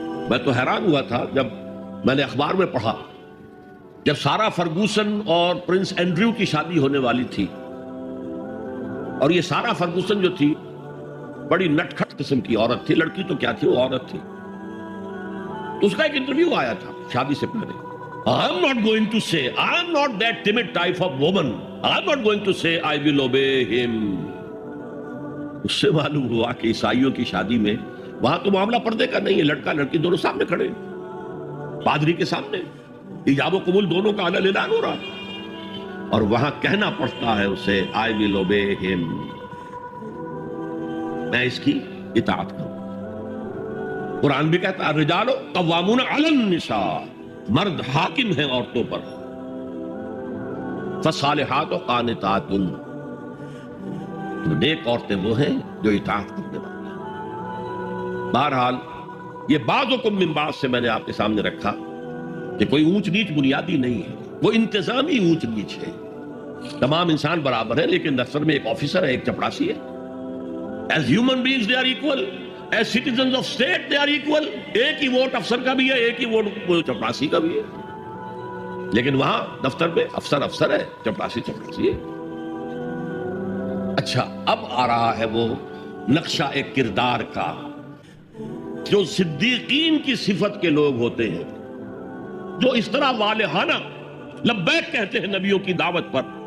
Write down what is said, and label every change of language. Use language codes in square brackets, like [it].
[ur] میں تو حیران ہوا تھا جب میں نے اخبار میں پڑھا، جب سارا فرگوسن اور پرنس اینڈریو کی شادی ہونے والی تھی، اور یہ سارا فرگوسن جو تھی بڑی نٹ کھٹ قسم کی عورت تھی، لڑکی تو کیا تھی، وہ عورت تھی. تو اس کا ایک انٹرویو آیا تھا شادی سے پہلے. [en] I'm not going to say, I'm not that timid type of woman. I'm not going to say I will obey him. [ur] اس سے معلوم ہوا کہ عیسائیوں کی شادی میں وہاں تو معاملہ پردے کا نہیں ہے، لڑکا لڑکی دونوں سامنے کھڑے، پادری کے سامنے ایجاب و قبول دونوں کا اعلان اعلان ہو رہا ہے، اور وہاں کہنا پڑتا ہے اسے [en] I will obey him، [ur] میں اس کی اطاعت کروں. قرآن بھی کہتا ہے [ar] الرجال قوامون علی النساء، [ur] مرد حاکم ہیں عورتوں پر. [ar] فالصالحات قانتات، [ur] نیک عورتیں وہ ہیں جو اطاعت کرنے والی ہیں. بہرحال یہ [ar] بعضکم من بعض [ur] سے میں نے آپ کے سامنے رکھا کہ کوئی اونچ نیچ بنیادی نہیں ہے، وہ انتظامی اونچ نیچ ہے. تمام انسان برابر ہے، لیکن دفتر میں ایک آفیسر ہے، ایک چپڑاسی ہے. [en] As human beings they are equal, as citizens of state they are equal. [ur] ایک ہی ووٹ افسر کا بھی ہے، ایک ہی ووٹ چپڑاسی کا بھی ہے. لیکن وہاں دفتر میں افسر افسر ہے، چپڑاسی چپڑاسی ہے. اچھا، اب آ رہا ہے وہ نقشہ ایک کردار کا جو صدیقین کی صفت کے لوگ ہوتے ہیں، جو اس طرح والہانہ لبیک کہتے ہیں نبیوں کی دعوت پر.